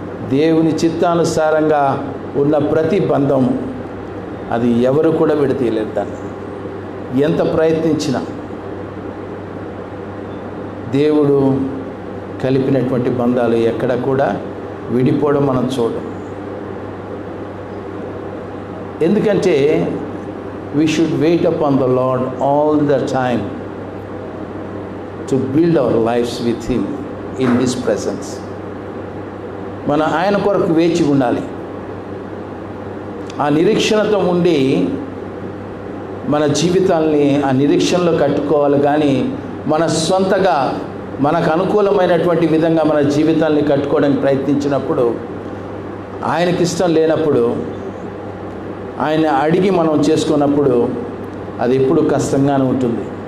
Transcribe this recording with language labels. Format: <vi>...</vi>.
<te>దేవుని చిత్తానుసారంగా ఉన్న ప్రతి బంధం అది ఎవరు కూడా విడదీయలేరు. దాన్ని ఎంత ప్రయత్నించినా దేవుడు కలిపినటువంటి బంధాలు ఎక్కడ కూడా విడిపోవడం మనం చూడం. ఎందుకంటే</te> <en>we should wait upon the Lord all the time to build our lives with Him in His presence.</en> <te>మన ఆయన కొరకు వేచి ఉండాలి. ఆ నిరీక్షణతో ఉండి మన జీవితాల్ని ఆ నిరీక్షణలో కట్టుకోవాలి. కానీ మన సొంతగా మనకు అనుకూలమైనటువంటి విధంగా మన జీవితాల్ని కట్టుకోవడానికి ప్రయత్నించినప్పుడు, ఆయనకి ఇష్టం లేనప్పుడు, ఆయన అడిగి మనం చేసుకున్నప్పుడు అది ఎప్పుడు కష్టంగానే ఉంటుంది.</te>